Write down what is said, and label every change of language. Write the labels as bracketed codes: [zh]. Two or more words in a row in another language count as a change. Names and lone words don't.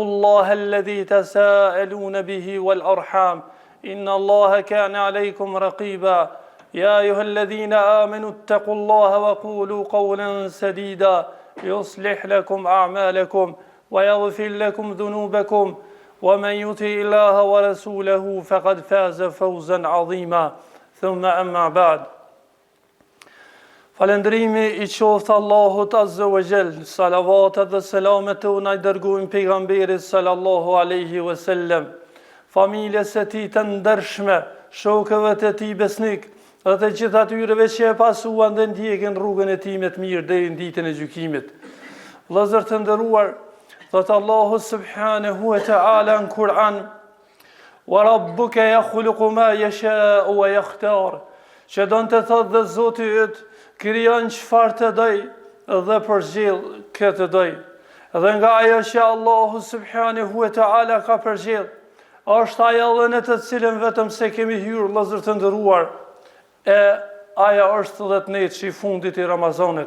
[ar] الله الذي تساءلون به والأرحام إن الله كان عليكم رقيبا يا أيها الذين آمنوا اتقوا الله وقولوا قولا سديدا يصلح لكم أعمالكم ويغفر لكم ذنوبكم ومن يطع الله ورسوله فقد فاز فوزا عظيما ثم أما بعد [sq] Falëndrimi I qoftë Allahut [ar] عز وجل, [sq] salavatet dhe selamet e unaj dërguim pejgamberit [ar] صلى الله عليه وسلم, [sq] familjes së tij të ndershme, shokëve të tij besnik, dhe të gjithë atyreve që e pasuan dhe ndjekin rrugën e tij me të mirë deri në ditën e gjykimit. Vëllezër të nderuar, thot Allahu [ar] سبحانه وتعالى [sq] në Kur'an: [ar] "وربك يخلق ما يشاء ويختار", [sq] që don të thotë dhe Zoti yt krijon çfarë të doj dhe përgjell këtë doj. Dhe nga ajo që Allahu [ar] سبحانه وتعالى [sq] ka përgjell, është ajo dhe në të cilën vetëm se kemi hyrë, vëllezër të nderuar, e aja është 10 netësh I fundit I Ramazanit.